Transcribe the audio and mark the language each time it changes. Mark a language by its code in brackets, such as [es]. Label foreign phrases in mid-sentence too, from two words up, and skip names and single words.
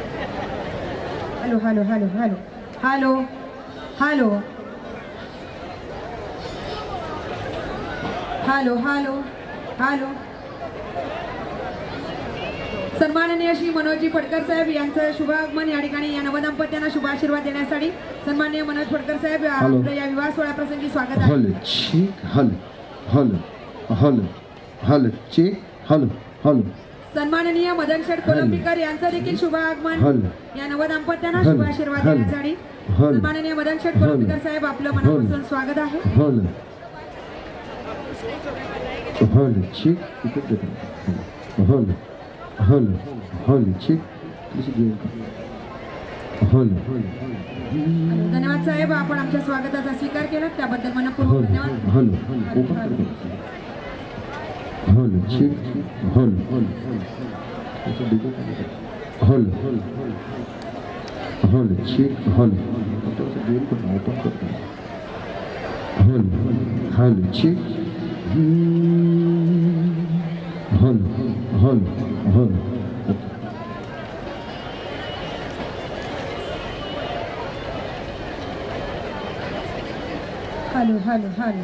[mr] हॅलो हॅलो हॅलो हॅलो हॅलो हॅलो हॅलो हॅलो हॅलो. सन्माननीय श्री मनोजी फडकर साहेब यांचं शुभ आगमन या ठिकाणी या नवदंपत्यांना शुभ आशीर्वाद देण्यासाठी सन्माननीय मनोज फडकर साहेब आपलं या विवाह सोहळा प्रसंगी स्वागत आहे. हल चेक हल हल हल हल चेक हल हल. सन्माननीय मदन शेठ कोलंबीकर यांचं देखील शुभ आगमन या नवदंपत्यांना शुभ आशीर्वाद देण्यासाठी सन्माननीय मदन शेठ कोलंबीकर साहेब आपलं मनापासून स्वागत आहे. हल हल चेक हल हल हल चेक हल. धन्यवाद साहेब, आपण आमच्या स्वागताचा स्वीकार केला त्याबद्दल मनपूर्वक धन्यवाद. हल हल चेक हल हल हल हल चेक हल हल हल चेक हल हल हल. हॅलो हॅलो हॅलो.